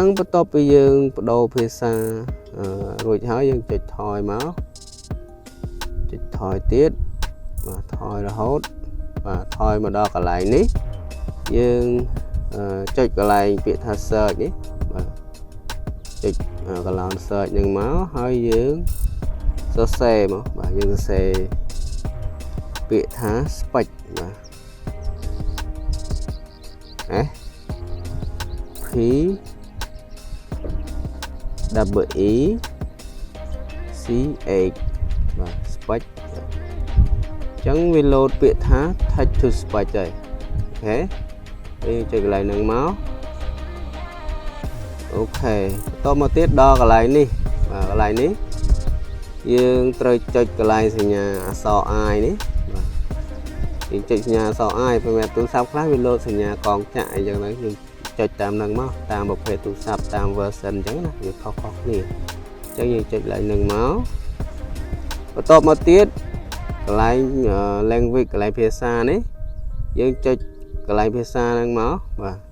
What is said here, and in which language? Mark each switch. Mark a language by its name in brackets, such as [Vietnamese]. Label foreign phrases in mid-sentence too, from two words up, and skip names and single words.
[Khmer] បន្ទាប់ពីយើងបដូរភាសារួចហើយយើងចុចថយមកចុចថយទៀតបាទថយរហូតបាទថយមកដល់កន្លែងនេះយើងចុចកន្លែងពាក្យថា search នេះបាទចុចកន្លែង search នឹងមកហើយយើងសរសេរមកបាទយើងសរសេរពាក្យថា spec បាទ S P W E C H បាទ spec អញ្ចឹងវា load ពាក្យថា [English] text to speech [Khmer] ហើយអូខេយើងចុចកន្លែងហ្នឹងមកអូខេបន្ត មកទៀតដល់កន្លែងនេះបាទកន្លែងនេះយើងត្រូវចុចកន្លែងសញ្ញាអក្សរ I នេះបាទយើងចុចសញ្ញាអក្សរ I សម្រាប់ទូរស័ព្ទខ្លះវាលោតសញ្ញាកងចាក់អីចឹងទៅយើងចុចតាមហ្នឹងមកតាមប្រភេទទូរស័ព្ទតាម version អញ្ចឹងណាវាខុសៗគ្នាអញ្ចឹងយើងចុចកន្លែងហ្នឹងមកបន្តមកទៀតកន្លែង language កន្លែងភាសានេះយើងចុចកន្លែងភាសាហ្នឹងមកបាទ